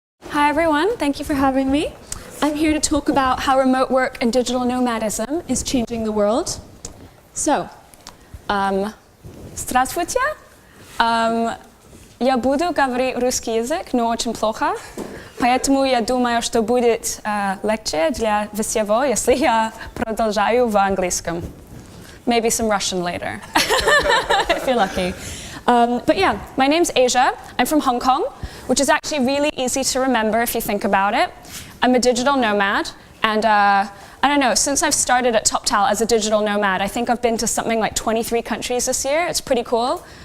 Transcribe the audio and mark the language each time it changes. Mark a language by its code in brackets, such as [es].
[en] Hi everyone, thank you for having me. I'm here to talk about how remote work and digital nomadism is changing the world. So, [ru] здравствуйте. Я буду говорить русский язык, но очень плохо. Поэтому я думаю, что будет легче для всего, если я продолжаю в английском. [en] Maybe some Russian later, if you're lucky. But yeah, my name's Asia. I'm from Hong Kong, which is actually really easy to remember if you think about it. I'm a digital nomad, and I don't know, since I've started at Toptal as a digital nomad, I think I've been to something like 23 countries this year. It's pretty cool.